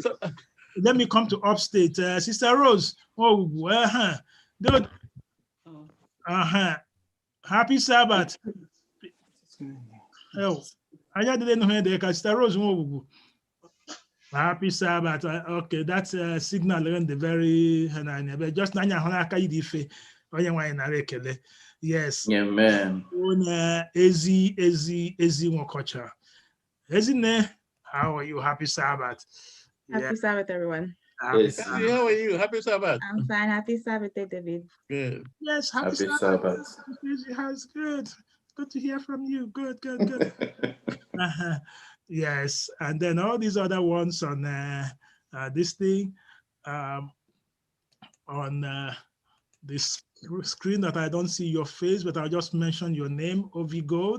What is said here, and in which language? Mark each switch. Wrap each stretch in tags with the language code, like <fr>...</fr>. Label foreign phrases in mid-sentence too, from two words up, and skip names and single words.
<en>Let me come to upstate. Sister Rose. Happy Sabbath. Oh, I didn't know there. Sister Rose. Happy Sabbath. Okay, that's a signal in the very just yes. Amen. Ezi Wokocha. Ezine, how are you? Happy Sabbath. Happy Sabbath, everyone. Yes. How are you? Happy Sabbath. I'm fine. Happy Sabbath, David. Good. Yes, happy Sabbath. Yes, good. Good to hear from you. Good. Yes, and then all these other ones on this thing, on this screen that I don't see your face, but I'll just mention your name, Ovi Gold.</en>